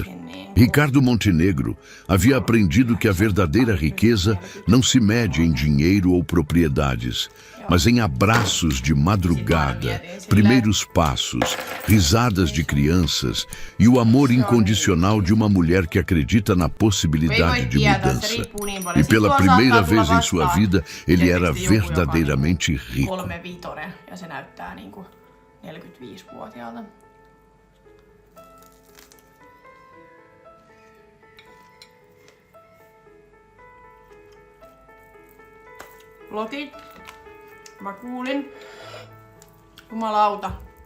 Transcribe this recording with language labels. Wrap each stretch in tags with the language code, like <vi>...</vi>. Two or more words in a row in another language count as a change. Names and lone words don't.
<pt>Ricardo Montenegro havia aprendido que a verdadeira riqueza não se mede em dinheiro ou propriedades, mas em abraços de madrugada, primeiros passos, risadas de crianças e o amor incondicional de uma mulher que acredita na possibilidade de mudança. E pela primeira vez em sua vida, ele era verdadeiramente rico.</pt> <fi>3-5 ja se näyttää niinku 45-vuotiaalta. Lotit. Mä kuulin. Jumalauta.</fi>